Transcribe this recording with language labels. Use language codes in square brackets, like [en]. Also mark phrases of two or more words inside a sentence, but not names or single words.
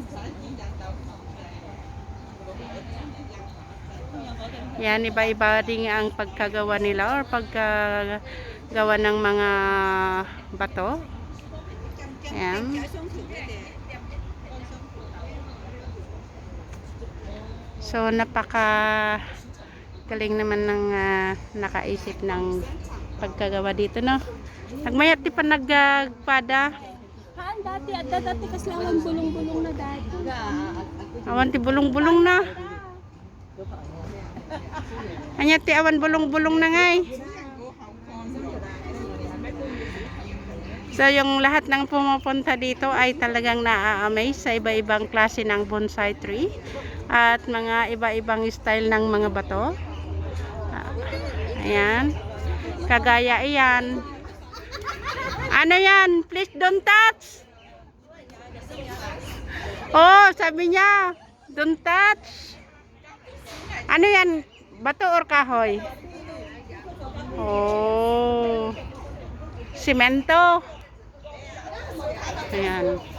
[tl] Yan, iba-iba din ang pagkagawa nila or pagkagawa ng mga bato. Ayan. So, napaka galing naman ng nakaisip ng pagkagawa dito, no? [ilo] Nagmayat di pa nagpada. Haan dati kasi awan bulong-bulong na dati. Awan ti bulong-bulong na. Anya ti awan bulong-bulong na ngay. [tl] So, yung lahat ng pumupunta dito ay talagang na-amaze sa iba-ibang klase ng [en] bonsai tree [tl] at mga iba-ibang style ng mga bato. Ayan. Kagaya iyan. Ano yan? [en] Please don't touch. [tl] Oh, sabi niya, [en] don't touch. [tl] Ano yan? Bato or kahoy? Oh. Simento. Ayan.